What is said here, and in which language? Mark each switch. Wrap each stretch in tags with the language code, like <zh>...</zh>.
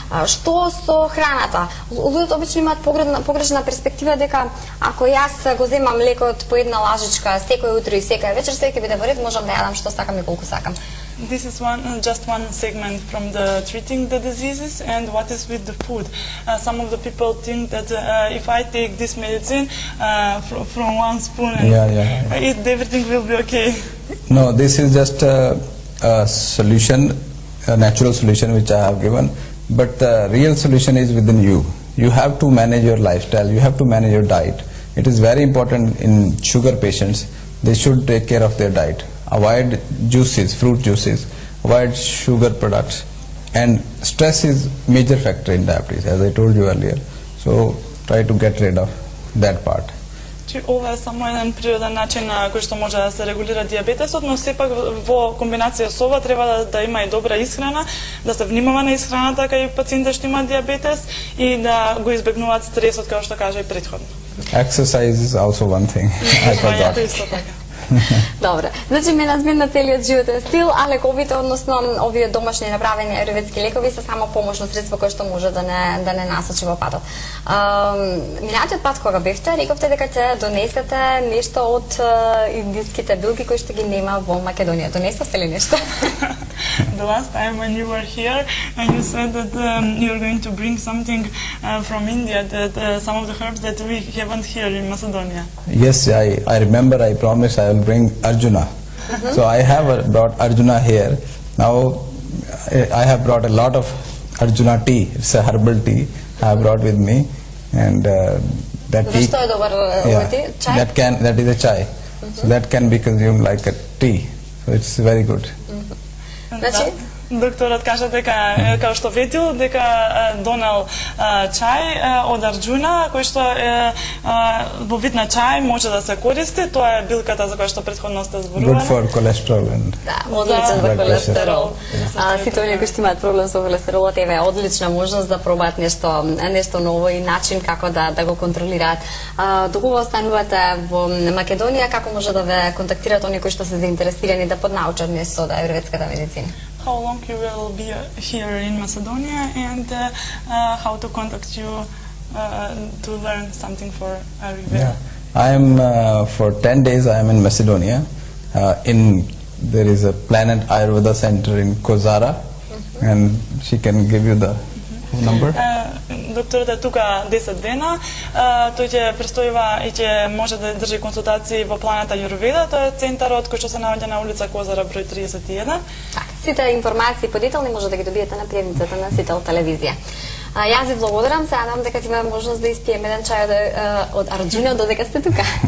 <mk>Што со храната? Луѓето обично имаат погрешна перспектива дека ако јас го земам лекот по една лажичка секој утро и секоја вечер, секој биде во ред, можам да јадам што сакам и колку сакам.</mk> <en>This is just one segment from the treating the diseases and what is with the food. Some of the people think that if I take this medicine from one spoon and Yeah. eat, everything will be okay. No, this is just a solution, a natural solution which I have given. But the real solution is within you. You have to manage your lifestyle. You have to manage your diet. It is very important in sugar patients. They should take care of their diet. Avoid juices, fruit juices. Avoid sugar products. And stress is major factor in diabetes, as I told you earlier. So try to get rid of that part.</en> <mk>Ова е само еден природен начин на кој што може да се регулира дијабетесот, но сепак во комбинација со ова треба да има и добра исхрана, да се внимава на исхраната кај пациенти што имаат дијабетес и да го избегнуваат стресот, како што кажа и претходно.</mk> <en>Exercise is also one thing. I forgot.</en> <mk>Јато исто така. Добре. Значи мене на целиот животен стил, а лековите, односно овие домашни направени аюрведски лекови се само помошно средство кое што може да не насочи во патот. Минатиот пат кога бевте, рековте дека ќе донесете нешто од индиските билки кои што ги нема во Македонија. Донесовте ли нешто?</mk> <en>The last time when you were here, you said that you are going to bring something from India, that some of the herbs that we haven't here in Macedonia. Yes, I remember. I promised I will bring Arjuna. So I have brought Arjuna here. Now I have brought a lot of Arjuna tea. It's a herbal tea I have brought with me, and that tea.</en> <mk>Зашто е добар овој ти? Чај?</mk> <en>That is a chai. So that can be consumed like a tea. So it's very good.</en> <mk>Значи, Докторот кажа дека, како што ветил, дека донел чај од Арджуна, кој што во вид на чај може да се користи. Тоа е билката за која што претходно сте зборувале.</mk> <en>Good for cholesterol and</en> <mk>да, одличен за холестерол. Сите оние кои што имаат проблем со холестеролот, еве одлична можност да пробаат нешто ново и начин како да го контролираат. Докога останувате во Македонија, како може да ве контактираат оние кои што се заинтересирани да поднаучат нешто од аюрведската медицина?</mk> <en>How long you will be here in Macedonia, and how to contact you to learn something for Ayurveda? yeah. I am for 10 days. I am in Macedonia. There is a Planet Ayurveda Center in Kozara, and she can give you the number.</en> <mk>Докторот е тука 10 дена. Тој ќе престојува и ќе може да држи консултации во Планета Аюрведа. Тоа е центарот кој што се наоѓа на улица Козара број 31. Сите информации подетални може да ги добиете на приемницата на Сител телевизија. Јас ви благодарам, се надам дека ќе имаме можност да испиеме еден чај од Арджуна додека сте тука.</mk>